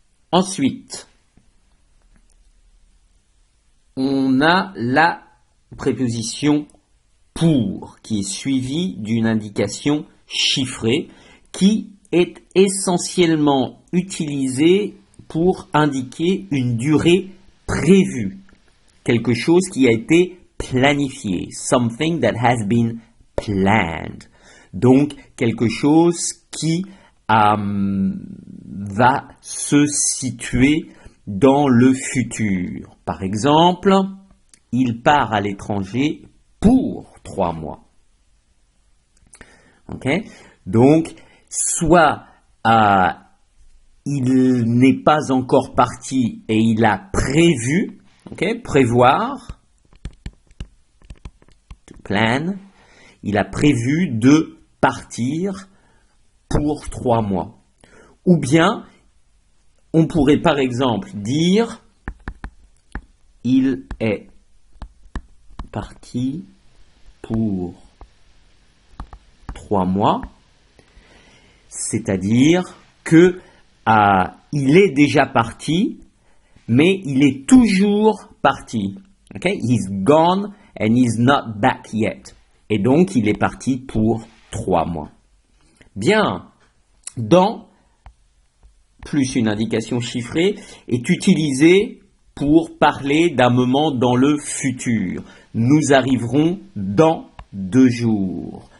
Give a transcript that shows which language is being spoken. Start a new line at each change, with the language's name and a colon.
French: Ensuite, on a la préposition pour qui est suivie d'une indication chiffrée qui est essentiellement utilisée pour indiquer une durée prévue. Quelque chose qui a été planifié.
English: Something that has been planned.
French: Donc, quelque chose qui va se situer dans le futur. Par exemple, il part à l'étranger pour 3 mois. Ok? Donc, soit il n'est pas encore parti et il a prévu, ok, prévoir,
English: to plan,
French: il a prévu de partir pour 3 mois. Ou bien, on pourrait par exemple dire, il est parti pour 3 mois, c'est-à-dire que il est déjà parti, mais il est toujours parti. Okay?
English: He's gone and he's not back yet.
French: Et donc, il est parti pour 3 mois. Bien, dans, plus une indication chiffrée, est utilisée pour parler d'un moment dans le futur. Nous arriverons dans 2 jours.